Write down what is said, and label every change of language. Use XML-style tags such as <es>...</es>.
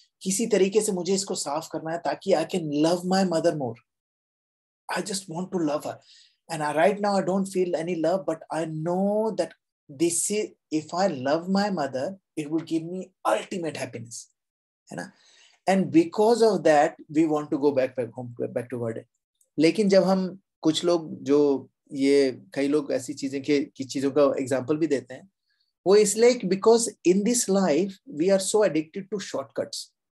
<hi>किसी तरीके से मुझे इसको साफ करना है ताकि</hi> <en>I can love my mother more. I just want to love her, and right now I don't feel any love, but I know that this is, if I love my mother it will give me ultimate happiness,</en> <hi>है ना।</hi> <en>and because of that we want to go back home, back to God।</en> <hi>लेकिन जब हम, कुछ लोग जो, ये कई लोग ऐसी चीजें की चीजों का एग्जांपल भी देते हैं, वो इसलिए</hi> <en>Because in this life we are so addicted to shortcuts.</en>